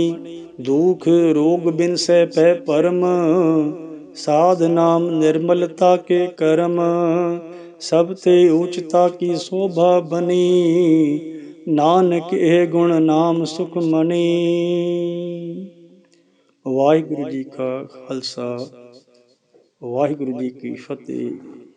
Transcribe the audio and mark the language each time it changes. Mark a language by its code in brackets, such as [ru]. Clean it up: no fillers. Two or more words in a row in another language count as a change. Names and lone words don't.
[pa] ਦੁਖ ਰੋਗ ਬਿਨ ਸਹ ਪੈ ਪਰਮ, ਸਾਧ ਨਾਮ ਨਿਰਮਲਤਾ ਕੇ ਕਰਮ। ਸਭ ਤੇ ਊਚਤਾ ਕੀ ਸ਼ੋਭਾ ਬਨੀ, ਨਾਨਕ ਏਹ ਗੁਣ ਨਾਮ ਸੁਖ ਮਨੀ। ਵਾਹਿਗੁਰੂ ਜੀ ਕਾ ਖਾਲਸਾ, ਵਾਹਿਗੁਰੂ ਜੀ ਕੀ ਫਤਿਹ।